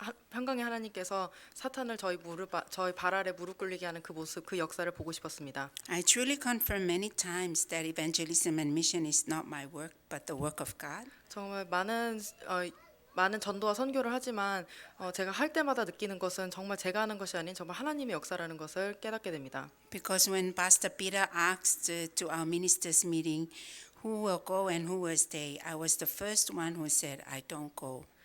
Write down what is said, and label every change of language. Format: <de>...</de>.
<ko>평강의 하나님께서 사탄을 저희 발 아래 무릎 꿇리게 하는 그 모습, 그 역사를 보고 싶었습니다.</ko> <en>I truly confirm many times that evangelism and mission is not my work, but the work of God.</en> <ko>정말 많은 전도와 선교를 하지만 제가 할 때마다 느끼는 것은 정말 제가 하는 것이 아닌 정말 하나님의 역사라는 것을 깨닫게 됩니다.</ko> <en>Because when Pastor Peter asked to our ministers meeting who will go and who will stay, I was the first one who said, I don't go.</en>